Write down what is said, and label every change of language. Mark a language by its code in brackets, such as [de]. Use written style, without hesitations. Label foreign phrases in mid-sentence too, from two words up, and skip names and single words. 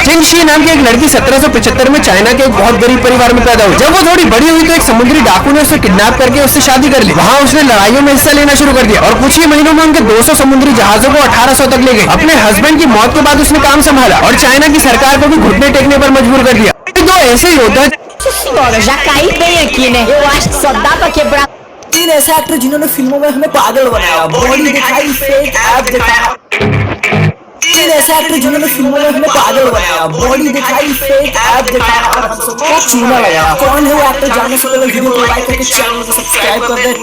[hi] चिंग शी नाम की एक लड़की 1775 में चाइना के एक बहुत गरीब परिवार में पैदा हुई। जब वो थोड़ी बड़ी हुई तो एक समुद्री डाकू ने उसे किडनैप करके उससे शादी कर ली। वहाँ उसने लड़ाइयों में हिस्सा लेना शुरू कर दिया और कुछ ही महीनों में उनके 200 समुद्री जहाजों को 1800 तक ले गए। अपने हस्बैंड की मौत के बाद उसने काम संभाला और चाइना की सरकार को भी घुटने टेकने पर मजबूर कर दिया। दो ऐसे योद्धा [pt] Senhora, já caí bem aqui, né? Eu acho que só dá pra quebrar. [hi] 3 ऐसे एक्टर जिन्होंने फिल्मों में हमें पागल बनाया, बॉडी दिखाई, फेक ऐप दिखाया। 3 ऐसे एक्टर जिन्होंने फिल्मों में हमें पागल बनाया, बॉडी दिखाई, फेक ऐप दिखाया और हम सबको चूना लगाया। कौन है वो एक्टर? जानने से पहले वीडियो को लाइक करके चैनल को सब्सक्राइब कर दे।